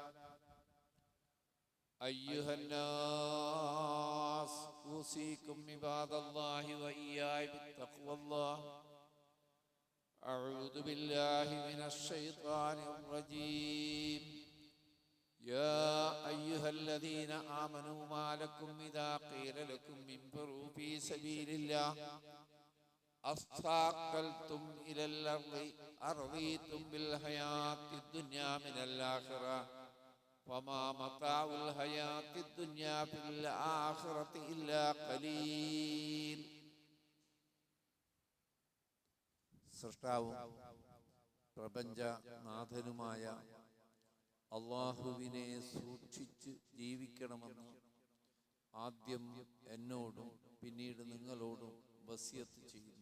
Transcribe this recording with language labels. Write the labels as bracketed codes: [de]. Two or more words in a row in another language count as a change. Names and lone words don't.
[ar] أيها الناس أوصيكم عباد الله وإياي بتقوى الله أعوذ بالله من الشيطان الرجيم يا أيها الذين آمنوا ما لكم إذا قيل لكم انفروا في سبيل الله أثاقلتم إلى الأرض أرضيتم بالحياة الدنيا من الآخرة فما متاع الحياة الدنيا في الآخرة إلا قليل. [ml] സൃഷ്ടാവും പ്രപഞ്ചനാഥനുമായ അള്ളാഹുവിനെ സൂക്ഷിച്ച് ജീവിക്കണമെന്ന് ആദ്യം എന്നോടും പിന്നീട് നിങ്ങളോടും വസിയത്ത് ചെയ്യുന്നു.